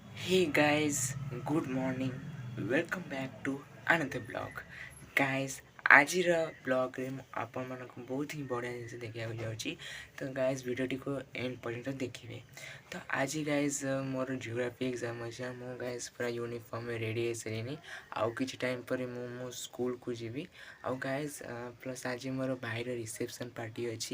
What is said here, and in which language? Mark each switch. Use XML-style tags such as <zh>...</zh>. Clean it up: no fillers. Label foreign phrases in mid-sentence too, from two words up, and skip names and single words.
<en>Hey guys, good morning. Welcome back to another blog. Guys,</en> <or>ଆଜିର ବ୍ଲଗ୍ରେ ମୁଁ ଆପଣମାନଙ୍କୁ ବହୁତ ହିଁ ବଢ଼ିଆ ଜିନିଷ ଦେଖିବାକୁ ଯାଉଛି। ତ ଗାଇଜ୍ ଭିଡ଼ିଓଟିକୁ ଏଣ୍ଡ ପର୍ଯ୍ୟନ୍ତ ଦେଖିବେ। ତ ଆଜି ଗାଇଜ୍ ମୋର</or> <en>geography exam</en> <or>ଅଛି। ମୁଁ ଗାଇଜ୍ ପୁରା ୟୁନିଫର୍ମରେ ରେଡ଼ି ହେଇସାରିନି। ଆଉ କିଛି ଟାଇମ୍ ପରେ ମୁଁ ମୋ ସ୍କୁଲକୁ ଯିବି। ଆଉ</or> <en>guys plus</en> <or>ଆଜି ମୋର ଭାଇର</or> <en>reception party</en> <or>ଅଛି।</or>